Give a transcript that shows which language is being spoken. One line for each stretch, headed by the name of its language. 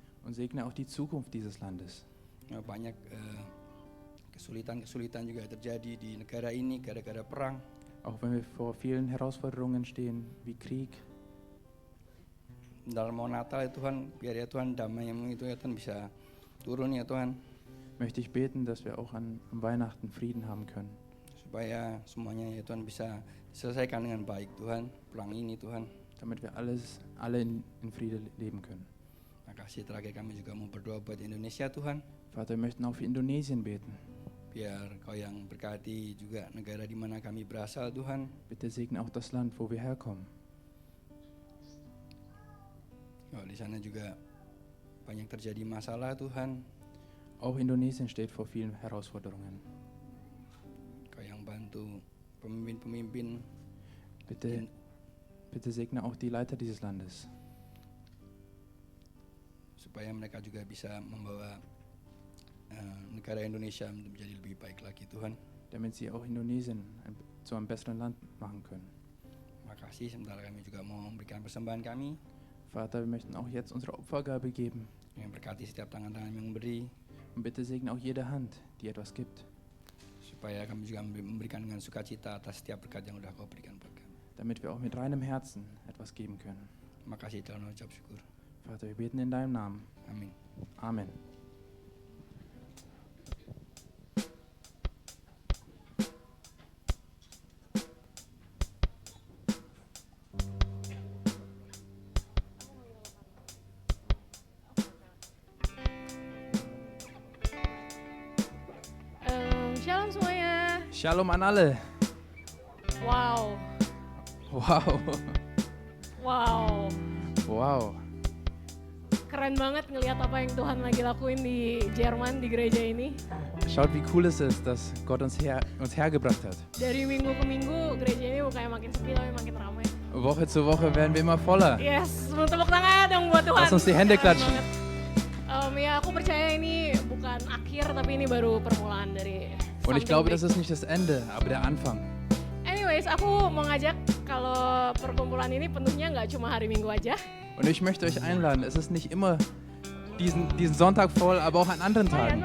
German: Und segne auch die Zukunft dieses Landes.
Indonesian: Ya, banyak kesulitan-kesulitan juga terjadi di negara ini gara-gara perang.
German: Auch wenn wir vor vielen Herausforderungen stehen, wie Krieg.
Indonesian: Dalam mau Natal ya Tuhan, biar ya Tuhan damai-Mu itu ya Tuhan bisa turun ya Tuhan.
German: Möchte ich beten, dass wir auch an Weihnachten Frieden haben können.
Indonesian: Supaya semuanya ya Tuhan bisa diselesaikan dengan baik Tuhan, perang ini Tuhan.
German: Damit wir alle in Friede leben können.
Indonesian: Makasih, terakhir kami juga mau berdoa buat Indonesia Tuhan.
German: Vater, wir möchten auch für Indonesien beten.
Indonesian: Biar Kau yang berkati juga negara di mana kami berasal Tuhan.
German: Bitte segne auch das Land, wo wir herkommen.
Indonesian: Ya, di sana juga banyak terjadi masalah Tuhan.
German: Auch Indonesien steht vor vielen Herausforderungen.
Indonesian: Kau yang bantu pemimpin-pemimpin
German: Bitte segne auch die Leiter dieses Landes,
Indonesian: supaya mereka juga bisa membawa negara Indonesia menjadi lebih baik lagi Tuhan.
German: damit sie auch Indonesien zu einem besseren Land machen können.
Indonesian: Makasih, sebentar kami juga mau memberikan persembahan kami.
German: Vater, wir möchten auch jetzt unsere Opfergabe geben.
Indonesian: Yang berkati setiap tangan-tangan yang memberi.
German: Und bitte segne auch jede Hand, die etwas gibt,
Indonesian: Supaya kami juga memberikan dengan sukacita atas setiap berkat yang sudah Kau berikan buat kami.
German: damit wir auch mit reinem Herzen etwas geben können.
Indonesian: Makasih Tuhan, ucap syukur.
German: Vater, wir beten in deinem Namen.
Indonesian: Amin.
German: Amen.
Indonesian: Shalom semuanya.
German: Shalom an alle. Wow, Wow. wow. Wow.
Indonesian: Keren banget ngelihat apa yang Tuhan lagi lakuin di Jerman, di gereja ini.
German: Schaut, wie cool es ist, dass Gott uns hergebracht hat.
Indonesian: Dari minggu ke minggu gereja ini bukannya makin sepi tapi makin ramai.
German: Woche zu Woche werden wir immer voller.
Indonesian: Yes, tepuk tangan dong buat Tuhan.
German: Lass uns die Hände
Indonesian: Keren
German: klatschen.
Indonesian: banget. Ya aku percaya ini bukan akhir tapi ini baru permulaan dari
German: Und ich
English: something
German: glaube,
English: big.
German: das ist nicht das Ende, aber der Anfang.
Indonesian: Anyways, aku mau ngajak kalau perkumpulan ini penuhnya nggak cuma hari Minggu aja.
German: Und ich möchte euch einladen, es ist nicht immer diesen Sonntag voll, aber auch an anderen Tagen.